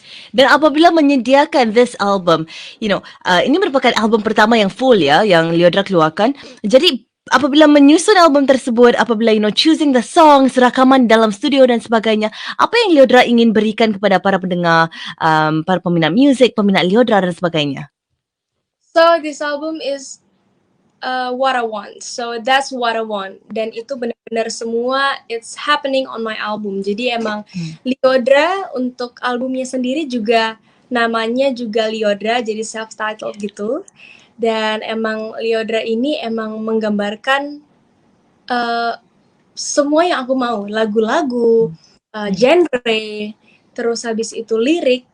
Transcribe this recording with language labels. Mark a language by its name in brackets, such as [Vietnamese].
[Malay] Dan apabila menyediakan [English] this album, [Malay] ini merupakan album pertama yang full ya, yang Liodra keluarkan. Jadi apabila menyusun album tersebut, apabila [English] choosing the songs, [Malay] rakaman dalam studio dan sebagainya, apa yang Liodra ingin berikan kepada para pendengar, para peminat muzik, peminat Liodra dan sebagainya? [English] So this album is what I want. So that's what I want. [Indonesian] Dan itu benar-benar semua [English] it's happening on my album. [Indonesian] Jadi emang Liodra untuk albumnya sendiri juga namanya juga Liodra, jadi self-titled gitu. Dan emang Liodra ini emang menggambarkan semua yang aku mau, lagu-lagu, genre, terus habis itu lirik.